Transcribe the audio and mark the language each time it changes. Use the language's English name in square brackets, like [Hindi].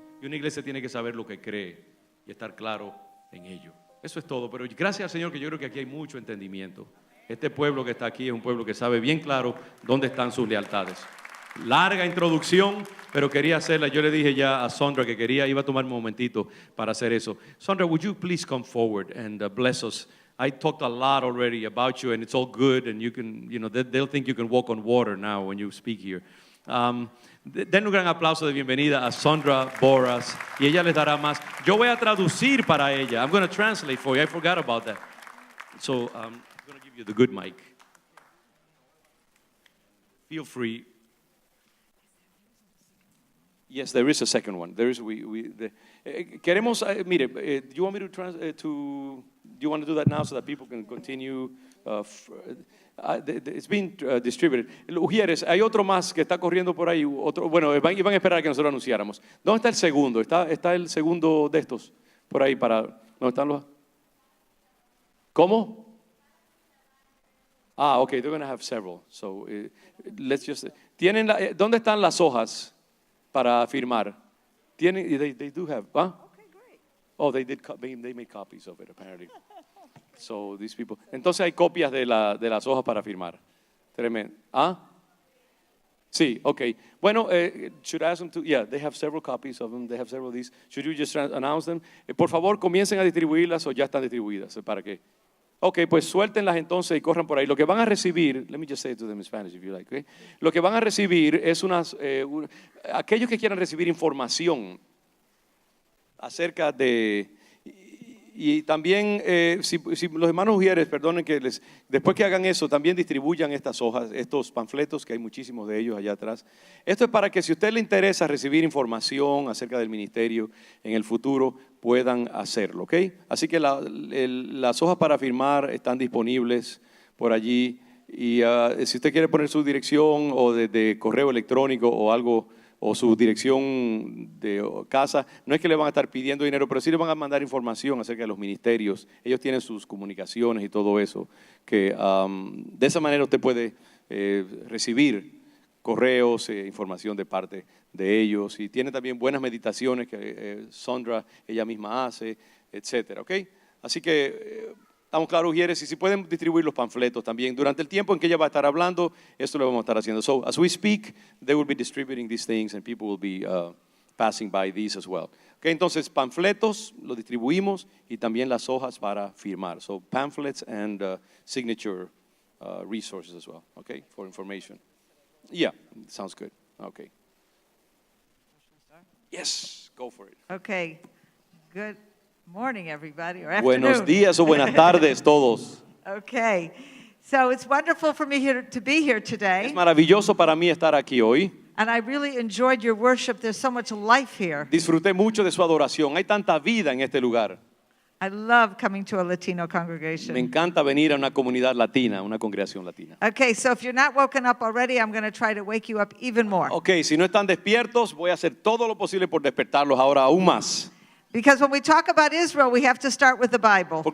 [Spanish] Y una iglesia tiene que saber lo que cree y estar claro en ello. Eso es todo, pero gracias al Señor que yo creo que aquí hay mucho entendimiento. Este pueblo que está aquí es un pueblo que sabe bien claro dónde están sus lealtades. Larga introducción, pero quería hacerla. Yo le dije ya a Sondra que iba a tomar un momentito para hacer eso. [English] Sondra, would you please come forward and bless us? I talked a lot already about you, and it's all good, and you can, they'll think you can walk on water now when you speak here. [Spanish] Den un gran aplauso de bienvenida a Sondra Boras, y ella les dará más. Yo voy a traducir para ella. [English] I'm going to translate for you. I forgot about that. So I'm going to give you the good mic. Feel free. Yes, there is a second one. There is [Spanish] queremos mire, [English] do you want me to do you want to do that now so that people can continue? It's been distributed. [Spanish] Ujieres, hay otro más que está corriendo por ahí, bueno, van a esperar a que nosotros anunciáramos. ¿Dónde está el segundo? ¿Está el segundo de estos por ahí para dónde están los? ¿Cómo? [English] Okay, they're going to have several. So let's just [Spanish] ¿dónde están las hojas para firmar? [English] They do have, huh? Okay, great. Oh, they made copies of it apparently. So these people. [Spanish] Entonces hay copias de las hojas para firmar. Tremendo. Sí, okay. Bueno, [English] should I ask them to? Yeah, they have several copies of them. They have several of these. Should you just announce them? [Spanish] Por favor, comiencen a distribuirlas o ya están distribuidas. ¿Para qué? Ok, pues suéltenlas entonces y corran por ahí. Lo que van a recibir, [English] let me just say it to them in Spanish if you like, okay? [Spanish] Lo que van a recibir es aquellos que quieran recibir información acerca de, y también si los hermanos Ujieres, perdonen que después que hagan eso, también distribuyan estas hojas, estos panfletos, que hay muchísimos de ellos allá atrás. Esto es para que si a usted le interesa recibir información acerca del ministerio en el futuro, puedan hacerlo, ¿ok? Así que las hojas para firmar están disponibles por allí y si usted quiere poner su dirección o de correo electrónico o algo, o su dirección de casa, no es que le van a estar pidiendo dinero, pero sí le van a mandar información acerca de los ministerios. Ellos tienen sus comunicaciones y todo eso, que de esa manera usted puede recibir correos, información de parte de ellos, y tiene también buenas meditaciones que Sondra ella misma hace, etcétera, ¿ok? Así que estamos claros, Ujieres, y si pueden distribuir los panfletos también. Durante el tiempo en que ella va a estar hablando, esto lo vamos a estar haciendo. [English] So, as we speak, they will be distributing these things and people will be passing by these as well. [Spanish] Ok, entonces panfletos los distribuimos y también las hojas para firmar. [English] So, pamphlets and signature resources as well, okay, for information. Yeah, sounds good. Okay. Yes, go for it. Okay, good morning, everybody, or afternoon. [Spanish] Buenos días o buenas tardes todos. [English] Okay, so it's wonderful for me to be here today. [Spanish] Es maravilloso para mí estar aquí hoy. [English] And I really enjoyed your worship. There's so much life here. [Spanish] Disfruté mucho de su adoración. Hay tanta vida en este lugar. [English] I love coming to a Latino congregation. [Spanish] Me encanta venir a una comunidad latina, una congregación latina. [English] Okay, so if you're not woken up already, I'm going to try to wake you up even more. [Spanish] Okay, si no están despiertos, voy a hacer todo lo posible por despertarlos ahora aún más. [English] Because when we talk about Israel, we have to start with the Bible.